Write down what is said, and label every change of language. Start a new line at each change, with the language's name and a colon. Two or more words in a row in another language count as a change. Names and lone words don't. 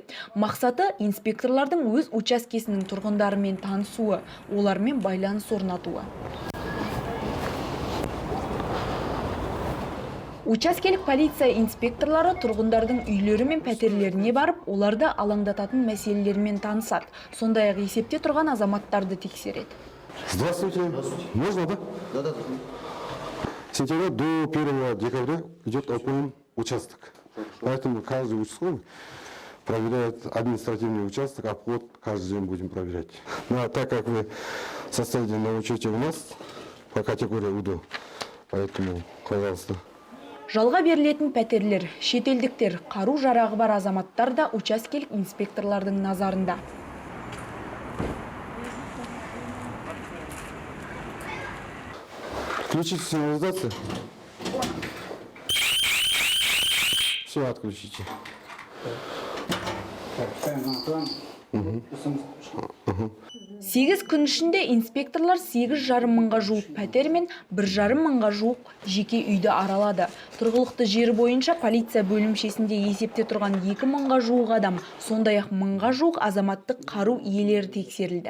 Kazakh: Мақсаты инспекторлардың өз учаскесінің тұрғындарымен танысуы, олармен байланыс орнатуы. Учаскелік полиция инспекторлары тұрғындардың үйлері мен пәтерлеріне барып, оларды алаңдататын мәселелермен танысады. Сондай-ақ есепте тұрған азаматтарды тексереді.
Russian: Здравствуйте. Можно, да? Да. С сентября до 1 декабря идет ОПМ участок. Поэтому каждый участковый проверяет административный участок, обход каждый день будем проверять. Ну а так как вы состоите на учете у нас по категории УДО, поэтому, пожалуйста.
Kazakh: Жалға берілетін пәтерлер, шетелдіктер, қару-жарағы бар азаматтар да учаскелік инспекторлардың назарында.
Russian: Включите сигнализацию. Все отключите.
Kazakh: Сегіз күн ішінде инспекторлар 8,5 мыңға жуық пәтер мен 1,5 мыңға жуық жеке үйді аралады. Тұрғылықты жері бойынша полиция бөлімшесінде есепте тұрған 2 мыңға жуық адам, сондай-ақ мыңға жуық азаматтық қару иелері тексерілді.